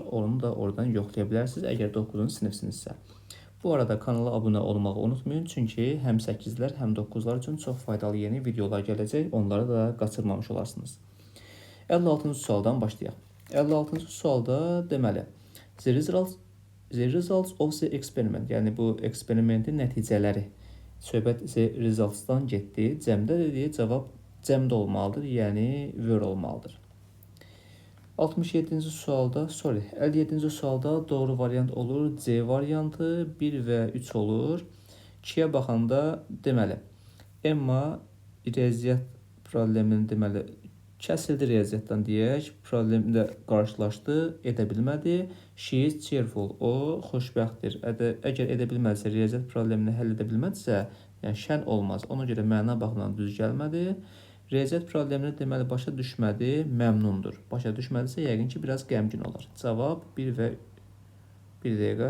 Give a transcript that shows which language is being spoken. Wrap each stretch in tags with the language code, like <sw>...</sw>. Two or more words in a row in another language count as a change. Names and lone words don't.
<az>Onu da oradan yoxlaya bilərsiniz, əgər 9-cu sinifsinizsə. Bu arada kanala abunə olmağı unutmayın, çünki həm 8-lər, həm 9-lar üçün çox faydalı yeni videolar gələcək. Onları da qaçırmamış olarsınız. 56-cı sualdan başlayaq. 56-cı sualda deməli,</az> <en>the results of the experiment,</en> <az>yəni bu eksperimentin nəticələri. Söhbət</az> <en>the results-</en> <az>dan getdi. Cəmdə dediyi cavab cəmdə olmalıdır, yəni were olmalıdır. 57-ci sualda, 57-ci sualda doğru variant olur C variantı, 1 və 3 olur. 2-yə baxanda deməli, Emma riyaziyyat problemini deməli kəsildi riyaziyyatdan deyək, problemlə qarşılaşdı, edə bilmədi.</az> <en>She is cheerful,</en> <az>o xoşbəxtdir. Əgər edə bilməzsə, riyaziyyat problemini həll edə bilməzsə, yəni şən olmaz. Ona görə məna baxımından düz gəlmədi. Riyaziyyat problemini deməli başa düşmədi, məmnundur. Başa düşmədisə, yəqin ki, biraz qəmgin olar. Cavab 1 və 1 dəqiqə.</az>